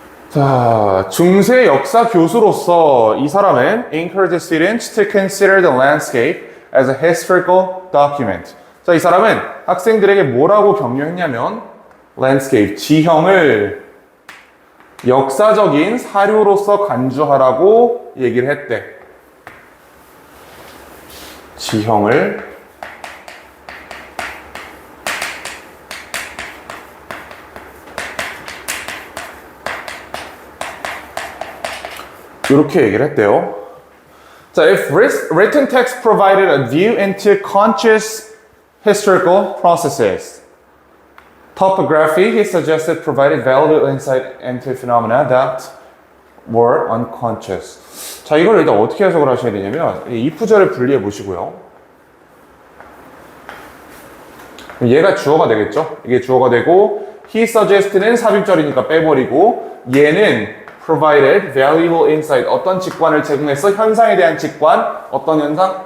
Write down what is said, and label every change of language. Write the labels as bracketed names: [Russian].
[Korean] 자, 중세 역사 교수로서 이 사람은 [English] encouraged students to consider the landscape as a historical document. [Korean] 자, 이 사람은 학생들에게 뭐라고 격려했냐면 landscape, 지형을 역사적인 사료로서 간주하라고 얘기를 했대. 지형을 이렇게 얘기를 했대요. [English] 자, if written text provided a view into conscious historical processes, topography, he suggested, provided valuable insight into phenomena that were unconscious. [Korean] 자, 이걸 일단 어떻게 해석을 하셔야 되냐면 이 if절을 분리해 보시고요. 얘가 주어가 되겠죠? 이게 주어가 되고 [English] he suggested [Korean] 는 삽입절이니까 빼버리고 얘는 [English] provided valuable insight. [Korean] 어떤 직관을 제공했어? 현상에 대한 직관. 어떤 현상?